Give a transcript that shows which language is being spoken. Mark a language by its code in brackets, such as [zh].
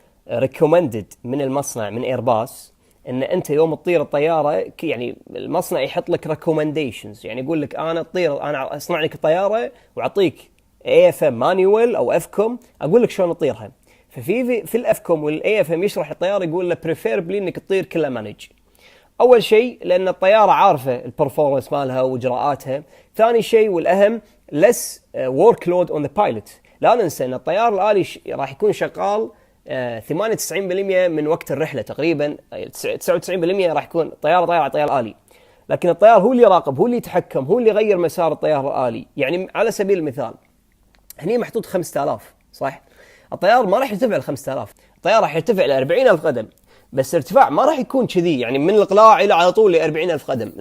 [ar] ريكومندد من المصنع، من ايرباص، ان انت يوم تطير الطياره، يعني المصنع يحط لك ريكومنديشنز، يعني يقول لك انا تطير، انا اصنع لك الطياره واعطيك اي اف ام مانيوال او اف كوم، اقول لك شلون تطيرها. ففي الاف كوم والاي اف ام يشرح الطياره، يقول له بريفيربلي انك تطير كلها مانج. اول شيء لان الطياره عارفه البرفورمانس مالها واجراءاتها. ثاني شيء والاهم، [en] less workload on the pilot. [ar] لا ننسى ان الطيار الآلي راح يكون شغال 98% من وقت الرحله تقريبا، 99% راح يكون طيار على طيار آلي. لكن الطيار هو اللي يراقب، هو اللي يتحكم، هو اللي يغير مسار الطيار الآلي. يعني على سبيل المثال هني محطوط 5000 صح؟ الطيار ما راح يرتفع ل 5000، الطيار راح يرتفع ل 40000 قدم، بس ارتفاع ما راح يكون كذي، يعني من الإقلاع إلى على طول ل 40000 قدم.